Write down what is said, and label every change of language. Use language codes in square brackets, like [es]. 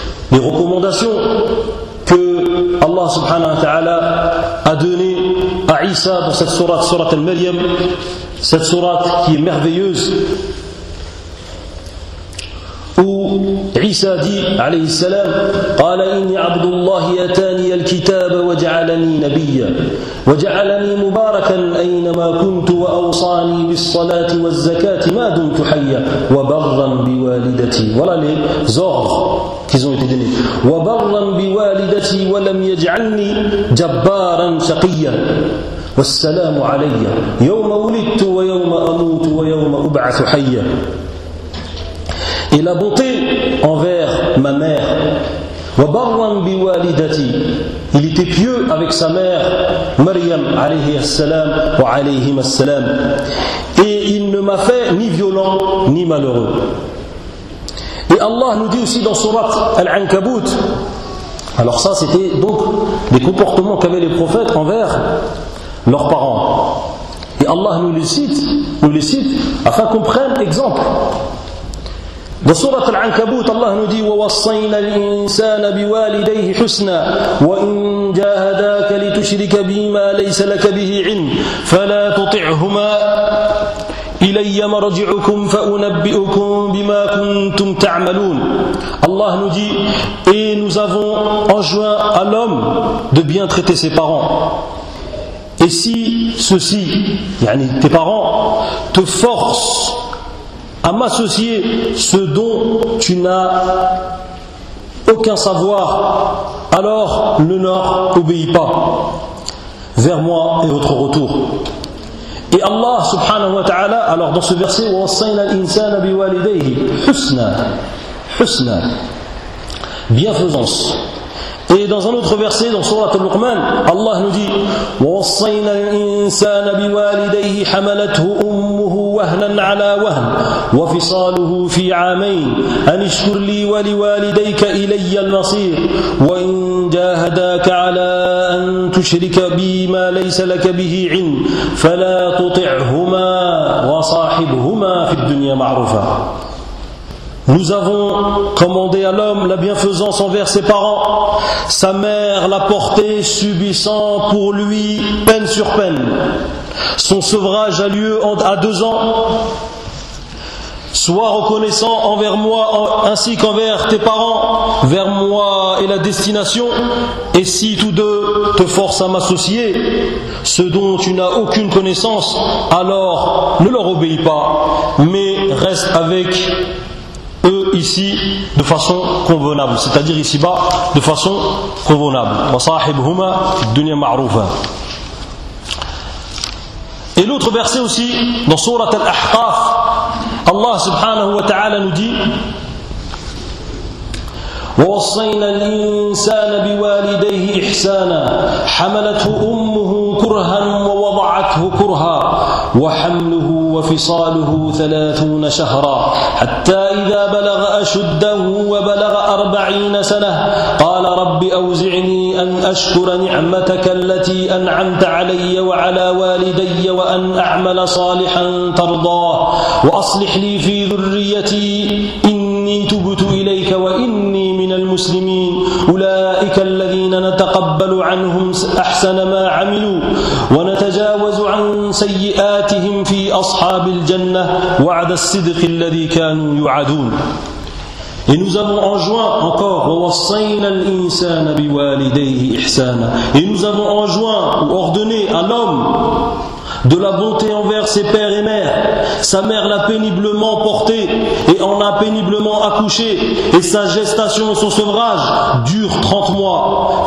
[fr] Les recommandations que Allah subhanahu wa ta'ala a données à Isa dans cette sourate, sourate Al-Maryam, cette sourate qui est merveilleuse, où Isa dit, alayhi salam, [ar] قال إني عبد الله أتاني الكتاب وجعلني نبيا وجعلني مباركا أينما كنت وأوصى أوصاني بالصلاة والزكاة ما دمت حيا وبرا بوالدتي. [fr] Voilà les ordres qu'ils ont été donnés. [ar] وبرا بوالدتي ولم يجعلني جبارا شقيا. والسلام علي يوم ولدت ويوم أموت ويوم أبعث حيا. [fr] Et la bonté envers ma mère. [ar] وَبَرًّا بِوَالِدَتِي. [fr] Il était pieux avec sa mère, Maryam, alayhi as-salam, wa alayhim as-salam. Et il ne m'a fait ni violent, ni malheureux. Et Allah nous dit aussi dans Surat Al-Ankabut, alors ça c'était donc les comportements qu'avaient les prophètes envers leurs parents. Et Allah nous les cite, afin qu'on prenne exemple. Dans Surat Al-Ankabut, Allah nous dit: [ar] وَوَصَّيْنَا الْإِنسَانَ بِوَالِدَيْهِ حُسْنًا وَإِنْ جَاهَدَاكَ لِتُشْرِكَ بِمَا لَيْسَ لَكَ بِهِ عِلْمٌ فَلَا تُطِعْهُمَا إِلَيَّ مَرْجِعُكُمْ فَأُنَبِّئُكُمْ بِمَا كُنْتُمْ تَعْمَلُونَ. [fr] Allah nous dit: et nous avons enjoint à l'homme de bien traiter ses parents. Et si ceux-ci, yani tes parents, te forcent à m'associer ce dont tu n'as aucun savoir, alors ne leur obéis pas vers moi et votre retour. Et Allah subhanahu wa ta'ala, alors dans ce verset, [ar] وَوَصَّيْنَا الْإِنسَانَ بِوَالِدَيْهِ حُسْنَا [fr] bienfaisance. Et dans un autre verset, dans Surat Al-Luqman, Allah nous dit: [ar] وَوَصَّيْنَا الْإِنسَانَ بِوَالِدَيْهِ حَمَلَتْهُ أُمُّهُ وَهْنًا عَلَى وَهْنٍ وَفِصَالُهُ فِي عَامَيْنِ أَنِ اشْكُرْ لِي وَلِوَالِدَيْكَ إِلَيَّ الْمَصِيرُ وَإِن جَاهَدَاكَ عَلَى أَن تُشْرِكَ بِي مَا لَيْسَ لَكَ بِهِ عِلْمٌ فَلَا تُطِعْهُمَا وَصَاحِبْهُمَا فِي الدُّنْيَا مَعْرُوفًا. [fr] Nous avons commandé à l'homme la bienfaisance envers ses parents. Sa mère l'a porté, subissant pour lui peine sur peine. Son sevrage a lieu à 2 ans. Sois reconnaissant envers moi ainsi qu'envers tes parents, vers moi et la destination. Et si tous deux te forcent à m'associer ce dont tu n'as aucune connaissance, alors ne leur obéis pas, mais reste avec eux ici de façon convenable, c'est-à-dire ici-bas de façon convenable. [ar] وَصَاحِبْهُمَا الدُّنْيَا مَعْرُوفًا. [fr] Et l'autre verset aussi, dans Surat Al-Ahqaf, Allah subhanahu wa ta'ala nous dit: [ar] وَوَصَّيْنَا الْإِنسَانَ بِوَالِدَيْهِ إِحْسَانًا حَمَلَتْهُ أُمُّهُ كُرْهًا وَوَضَعَتْهُ كُرْهًا وَحَمْلُهُ وَفِصَالُهُ 30 شَهْرًا حَتَّى إِذَا بَلَغَ أَشُدَّهُ وَبَلَغَ 40 سَنَةً قَالَ رَبِّ أَوْزِعْنِي أَنْ أَشْكُرَ نِعْمَتَكَ الَّتِي أَنْعَمْتَ عَلَيَّ وَعَلَى وَالِدَيَّ وَأَنْ أَعْمَلَ صَالِحًا تَرْضَاهُ وَأَصْلِحْ لِي فِي ذُرِّيَّتِي إِنِّي تُبْتُ إِلَيْكَ وَإِنِّي مِنَ الْمُسْلِمِينَ أُولَئِكَ الَّذِينَ نَتَقَبَّلُ عَنْهُمْ أَحْسَنَ مَا عَمِلُوا وَنَتَجَاوَزُ عَنْ سَيِّئَاتِهِمْ فِي أَصْحَابِ الْجَنَّةِ وَعْدَ الصِّدْقِ الَّذِي كَانُوا يُوعَدُونَ. [fr] Et nous avons enjoint encore: [ar] وَوَصَّيْنَا الْإِنسَانَ بِوَالِدَيْهِ إِحْسَانًا. [fr] Et nous avons enjoint ou ordonné à l'homme de la bonté envers ses pères et mères. Sa mère l'a péniblement porté et en a péniblement accouché, et sa gestation, son sevrage dure 30 mois.